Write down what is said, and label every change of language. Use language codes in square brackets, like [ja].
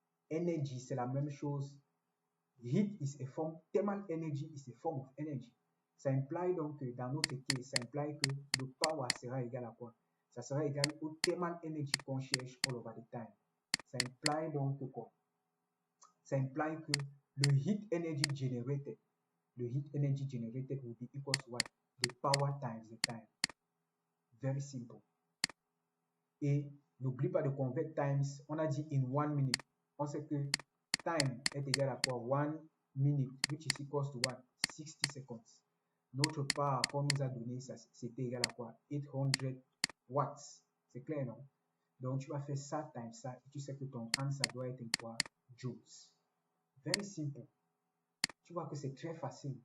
[fr] Energy, c'est la même chose. [en] Heat is a form, thermal energy is a form of energy. [fr] Ça implique donc que dans notre cas, ça implique que le power sera égal à quoi? Ça sera égal au thermal energy qu'on cherche [en] all over the time. [fr] Ça implique donc que quoi? Ça implique que le [en] heat energy generated will be equal to what? The power times the time. Very simple. [fr] Et n'oublie pas de [en] convert times. [fr] On a dit [en] in 1 minute. [fr] On sait que time est égal à quoi? [en] 1 minute, which is equals to what? 60 seconds. [fr] Notre part qu'on nous a donné, c'était égal à quoi? 800 watts. C'est clair, non? Donc, tu vas faire ça times ça et tu sais que ton answer doit être quoi? Joules. [en] Very simple. [fr] Tu vois que c'est très facile.